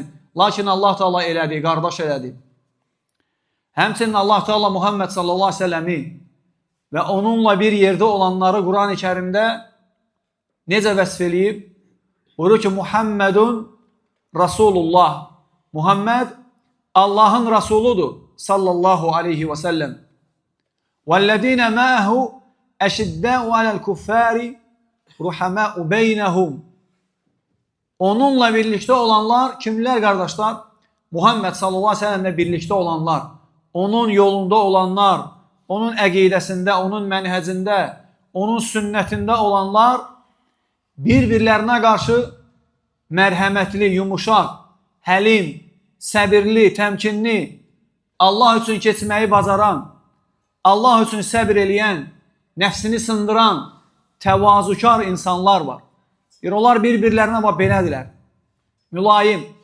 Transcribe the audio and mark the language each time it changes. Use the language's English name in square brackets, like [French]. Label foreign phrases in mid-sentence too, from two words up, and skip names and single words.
[Azerbaijani] Lakin [Arabic] الله تعالى [Azerbaijani] elədi, qardaş elədi. Həmçinin [Arabic] الله تعالى [Azerbaijani] Muhammed [Arabic] صلى الله عليه وسلم [Azerbaijani] və onunla bir yerdə olanları Quran-ı Kərimdə necə vəsf eləyib? Buyurur ki, [Arabic] محمد رسول الله. [Azerbaijani] Muhammed Allahın Rasuludur [Arabic] صلى الله عليه وسلم. وَالَّذ۪ينَ مَاهُ اَشِدَّاءُ عَلَى الْكُفَّارِ رُحَمَاءُ بَيْنَهُمْ. [Turkish] Onunla birlikte olanlar kimler kardeşler? [Azerbaijani] Muhammed [Arabic] صلى الله عليه وسلم [Azerbaijani] birlikte olanlar, onun yolunda olanlar, onun əqidəsində, onun mənhəcində, onun sünnətində olanlar bir-birlərinə qarşı mərhəmətli, yumuşaq, həlim, səbirli, təmkinli, Allah üçün keçməyi bacaran, Allah üçün səbir eləyən, nəfsini sındıran, təvazukar insanlar var. Onlar bir-birlərinə belədirlər, mülayim.